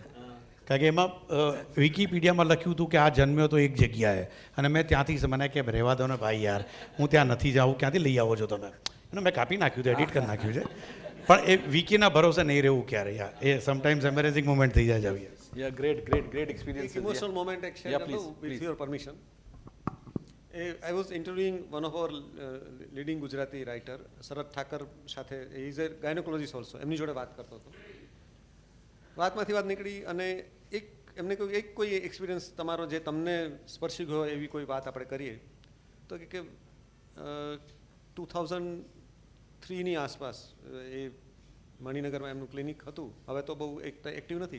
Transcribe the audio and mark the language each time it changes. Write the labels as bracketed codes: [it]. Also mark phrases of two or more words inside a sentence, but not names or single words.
[gu] કારણ કે એમાં વિકીપીડિયામાં લખ્યું હતું કે આ જન્મ્યો તો એક જગ્યાએ, અને મેં ત્યાંથી મને કે રહેવા દો ને ભાઈ યાર, હું ત્યાં નથી જાઉં, ક્યાંથી લઈ આવો છો તમે? એને મેં કાપી નાખ્યું છે, એડિટ કરી નાખ્યું છે. પણ એ વિકીના ભરોસે નહીં રહેવું ક્યારે યાર, એ [en] sometimes embarrassing moment [gu] થઈ જાય છે. [en] Yeah, great experience. emotional moment [gu] એક શેર [en] Yeah, [gu] કરતો [en] please, વિથ please. your permission. I was interviewing one of our leading Gujarati writer, [gu] શરદ ઠાકર સાથે. [en] he is a gynecologist also. [gu] એમની જોડે વાત કરતો હતો. વાતમાંથી વાત નીકળી અને એમને કહ્યું એક કોઈ એક્સપિરિયન્સ તમારો જે તમને સ્પર્શી ગયો એવી કોઈ વાત આપણે કરીએ. તો કે 2003ની આસપાસ એ મણિનગરમાં એમનું ક્લિનિક હતું, હવે તો બહુ એક્ટિવ નથી.